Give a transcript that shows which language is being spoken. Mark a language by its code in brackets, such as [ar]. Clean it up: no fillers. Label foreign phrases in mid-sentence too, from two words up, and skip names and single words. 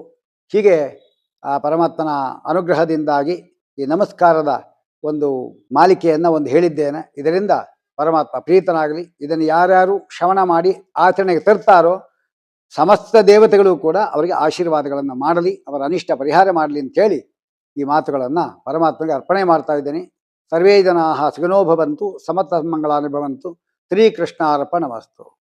[kn] ಹೀಗೆ ಆ ಪರಮಾತ್ಮನ ಅನುಗ್ರಹದಿಂದಾಗಿ ಈ ನಮಸ್ಕಾರದ ಒಂದು ಮಾಲಿಕೆಯನ್ನು ಒಂದು ಹೇಳಿದ್ದೇನೆ. ಇದರಿಂದ ಪರಮಾತ್ಮ ಪ್ರೀತನಾಗಲಿ. ಇದನ್ನು ಯಾರ್ಯಾರು ಶ್ರವಣ ಮಾಡಿ ಆಚರಣೆಗೆ ತರ್ತಾರೋ ಸಮಸ್ತ ದೇವತೆಗಳು ಕೂಡ ಅವರಿಗೆ ಆಶೀರ್ವಾದಗಳನ್ನು ಮಾಡಲಿ, ಅವರ ಅನಿಷ್ಟ ಪರಿಹಾರ ಮಾಡಲಿ ಅಂತೇಳಿ ಈ ಮಾತುಗಳನ್ನು ಪರಮಾತ್ಮಗೆ ಅರ್ಪಣೆ ಮಾಡ್ತಾ ಇದ್ದೇನೆ. [sa] ಸರ್ವೇ ಜನಾಃ ಸುಖಿನೋ ಭವಂತು, ಸಮಸ್ತ ಮಂಗಳಾನಿ ಭವಂತು. ಶ್ರೀಕೃಷ್ಣಾರ್ಪಣಮಸ್ತು.